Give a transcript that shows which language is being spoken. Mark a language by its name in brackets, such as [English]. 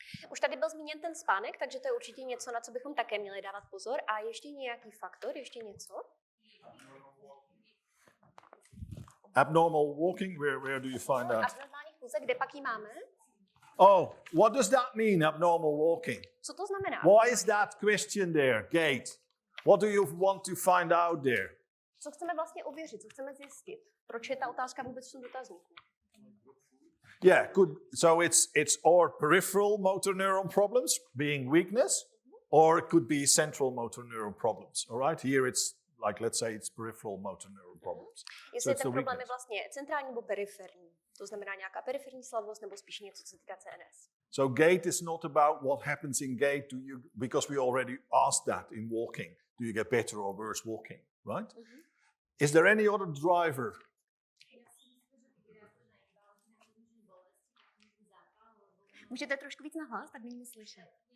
[Czech] Už tady byl zmíněn ten spánek, takže to je určitě něco, na co bychom také měli dávat pozor. A ještě nějaký faktor, ještě něco? [English] Abnormal walking, where do you find that? [Czech] Abnormální chůze, kde pak ji máme? [English] Oh, what does that mean, abnormal walking? [Czech] Co to znamená? [English] Why is that question there, gait? What do you want to find out there? [Czech] Co chceme vlastně ověřit, co chceme zjistit? Proč je ta otázka vůbec v tom dotazníku? [English] Yeah, good. So it's or peripheral motor neuron problems, being weakness, or it could be central motor neuron problems. All right, here it's like, let's say it's peripheral motor neuron problems. [Czech] Jestli ten problém je vlastně centrální nebo periferní, to znamená nějaká periferní slabost nebo spíš něco, co se týká CNS. [English] So gait is not about what happens in gait, because we already asked that in walking. Do you get better or worse walking, right? Is there any other driver? [Czech] Můžete trošku víc nahlas, tak není slyšet.